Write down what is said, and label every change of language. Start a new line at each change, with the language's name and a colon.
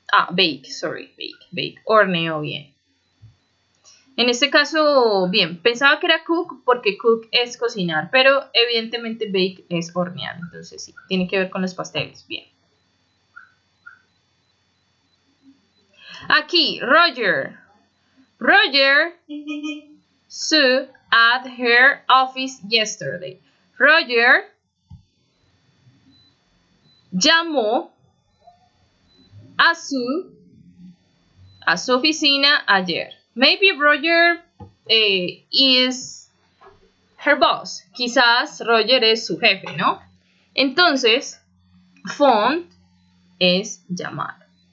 Spanish: Bake, horneó bien. En este caso, bien, pensaba que era cook porque cook es cocinar, pero evidentemente bake es hornear, entonces sí, tiene que ver con los pasteles, bien.
English: Aquí, Roger Sue at her office yesterday.
Spanish: Roger llamó a su oficina ayer.
English: Maybe Roger is her boss.
Spanish: Quizás Roger es su jefe, ¿no? Entonces, phone es llamar.